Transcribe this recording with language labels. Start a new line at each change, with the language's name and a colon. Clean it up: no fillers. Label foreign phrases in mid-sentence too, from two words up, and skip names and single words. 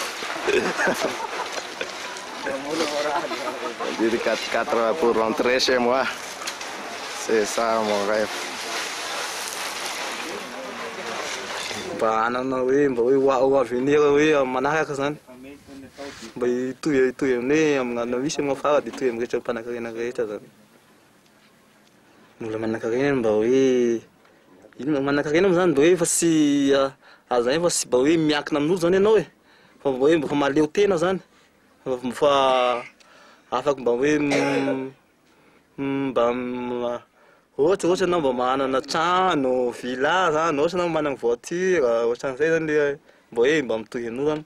French: Conduire une 4x4 pour rentrer chez moi. C'est ça mon rêve.
Malagasy: Anana hoe mba hoe ho avenir hoe manaraka zany mba hitohy amin'ny amin'ana misy mafara dia hitohy amin'ny rehetra mpanankarena rehetra zany. Mbola manankarena mba hoe ino manankarena zany mba hoe fa sy azany fa sy mba hoe miankina amin'olo zany ianao e fa mba hoe mba maleo tena zany fa afaka mba hoe mba ohatra anao mba manana trano, villa zany, ohatra anao manana voiture, ohatran'izay zany le mba hoe mba mitohy amin'olo zany.